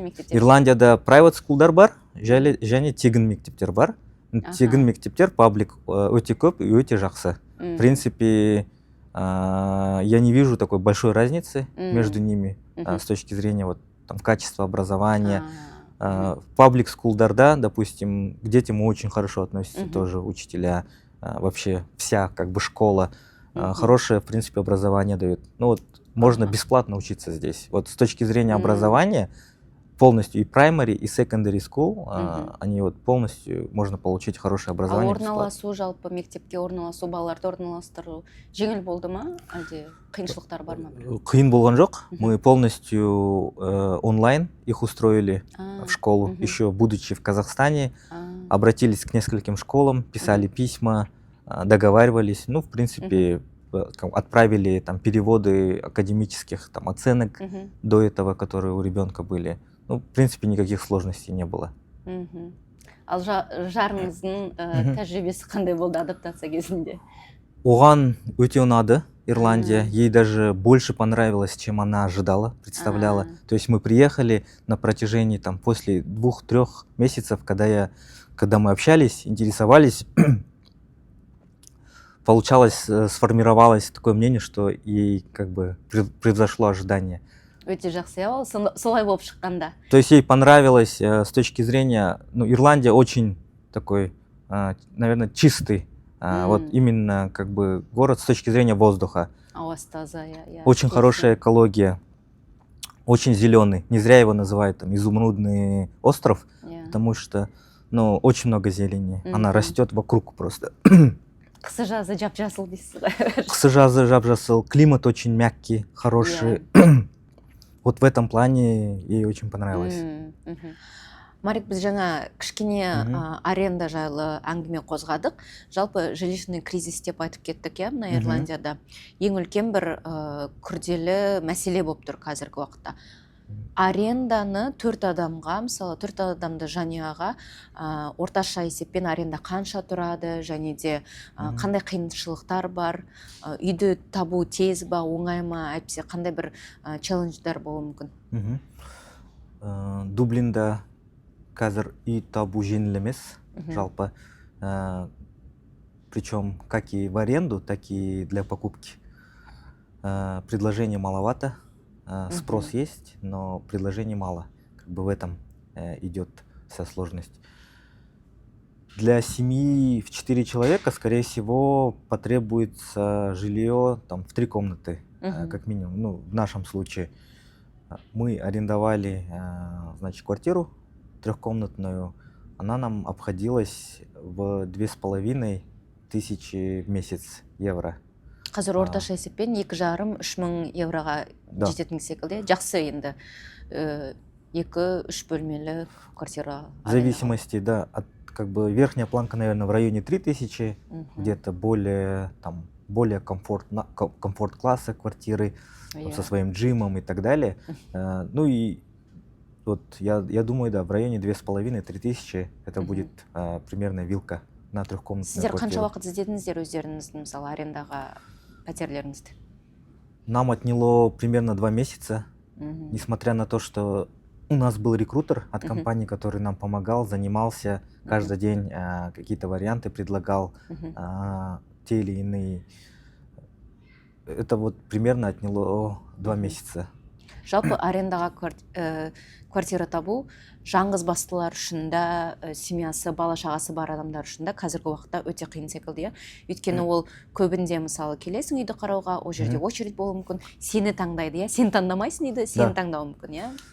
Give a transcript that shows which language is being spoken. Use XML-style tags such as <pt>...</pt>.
<kk>Ирландияда private school'дар бар, және тегін мектептер бар. Тегін мектептер, паблик өте көп и өте жақсы.</kk> <ru>В принципе, я не вижу такой большой разницы между ними с точки зрения вот, там, качества образования. В паблик скулдарда, допустим, к детям очень хорошо относятся тоже учителя. Вообще вся как бы школа хорошее, в принципе, образование дает. Ну вот можно бесплатно учиться здесь. Вот с точки зрения образования полностью и primary, и secondary school, они вот полностью можно получить хорошее образование.</ru> <kk>Орналасу, жалпы мектепке орналасу, балаларды орналастыру жеңіл болды ма, әлде қиыншылықтар бар ма? Қиын болған жоқ.</kk> <ru>Мы полностью онлайн их устроили в школу, еще будучи в Казахстане. Обратились к нескольким школам, писали письма, договаривались. Ну, в принципе, отправили там переводы академических там оценок до этого, которые у ребенка были. Ну, в принципе, никаких сложностей не было.</ru> <kk>Ал жарыңыздың тәжірибесі қандай болды адаптация кезінде? Оған өте ұнады Ирландия.</kk> <ru>Ей даже больше понравилось, чем она ожидала, представляла. То есть мы приехали на протяжении там после 2-3 месяцев, когда мы общались, интересовались, получалось, сформировалось такое мнение, что ей как бы превзошло ожидание.</ru> <kk>Өте жақсы, иә, ол солай болып шыққанда.</kk> <ru>То есть ей понравилось с точки зрения, ну, Ирландия очень такой, наверное, чистый, вот именно как бы город с точки зрения воздуха.</ru> <kk>Ауасы таза, иә.</kk> <ru>Очень хорошая экология, очень зеленый. Не зря его называют там изумрудный остров, потому что, ну, очень много зелени. Она растет вокруг просто.</ru> <kk>Қысы жазы жап-жасыл дейсіз ғой. Қысы жазы жап-жасыл,</kk> <ru>климат очень мягкий, хороший. Вот в этом плане ей очень понравилось.</ru> <kk>Марик, біз жаңа кішкене аренда жайлы әңгіме қозғадық. Жалпы жилищный кризис деп айтып кеттік, иә, мына Ирландияда. Ең үлкен бір күрделі мәселе болып тұр қазіргі уақытта. Аренданы 4 адамға, мысалы 4 адамды жанұяға орташа есеппен аренда қанша тұрады, және де қандай қиыншылықтар бар, үйді табу тез ба, оңай ма, әйтпесе қандай бір челлендждер болуы мүмкін? Дублинда қазір үй табу жеңіл емес, жалпы.</kk> <ru>Причем как и в аренду, так и для покупки. Предложение маловато. Спрос есть, но предложений мало. Как бы в этом идет вся сложность. Для семьи в 4 человека, скорее всего, потребуется жилье там, в 3 комнаты, как минимум. Ну, в нашем случае мы арендовали, значит, квартиру 3-комнатную. Она нам обходилась в 2500 в месяц евро.</ru> <kk>Қазір орташа есеппен 2,5-3 мың евроға жететін секілді. Жақсы енді 2-3 бөлмелі квартира.</kk> <ru>В зависимости, да, от как бы верхняя планка, наверное, в районе 3000, где-то более комфорт-класса квартиры со своим джимом и так далее. Ну и вот я думаю, да, в районе 2500-3000 это будет примерно вилка на 3-комнатную квартиру.</ru> <kk>Сіздер</kk> <ru>квартиру.</ru> <kk>қанша уақыт іздедіңіздер өздеріңіздің, мысалы, арендаға пәтерлеріңізді?</kk> <ru>Нам отняло примерно 2 месяца, несмотря на то, что у нас был рекрутер от компании, который нам помогал, занимался каждый день, какие-то варианты предлагал, те или иные. Это вот примерно отняло 2 месяца.</ru> <kk>Жалпы арендаға квартира табу жаңғыз бастылар үшін да, семьясы, бала шағасы бар адамдар үшін да қазіргі уақытта өте қиын секілді, иә. Өйткені ол көбінде, мысалы, келесің үйді қарауға, ол жерде очередь болуы мүмкін, сені таңдайды, иә. Сен таңдамайсың үйді, сені таңдауы мүмкін, иә.</kk>